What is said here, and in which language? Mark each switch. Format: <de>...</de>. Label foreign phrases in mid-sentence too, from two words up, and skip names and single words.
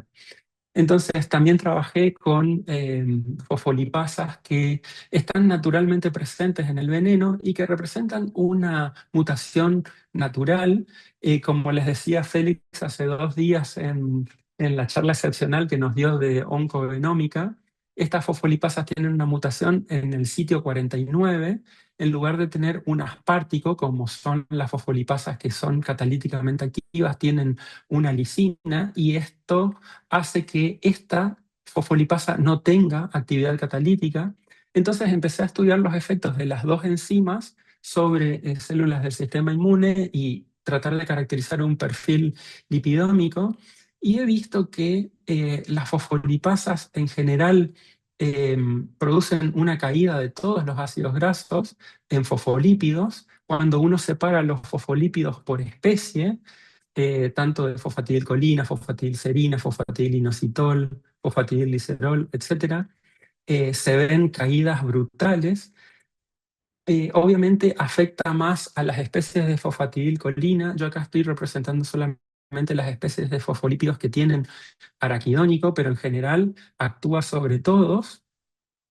<es>Entonces también trabajé con fosfolipasas que están naturalmente presentes en el veneno y que representan una mutación natural. Como les decía Félix hace 2 días en la charla excepcional que nos dio de oncogenómica, estas fosfolipasas tienen una mutación en el sitio 49. En lugar de tener un aspartico, como son las fosfolipasas que son catalíticamente activas, tienen una lisina, y esto hace que esta fosfolipasa no tenga actividad catalítica. Entonces empecé a estudiar los efectos de las dos enzimas sobre células del sistema inmune y tratar de caracterizar un perfil lipidómico, y he visto que las fosfolipasas en general producen una caída de todos los ácidos grasos en fosfolípidos. Cuando uno separa los fosfolípidos por especie, tanto de fosfatidilcolina, fosfatidilcerina, fosfatidilinositol, fosfatidilglicerol, etcétera, se ven caídas brutales. Obviamente afecta más a las especies de fosfatidilcolina. Yo acá estoy representando solamente las especies de fosfolípidos que tienen araquidónico, pero en general actúa sobre todos.</es>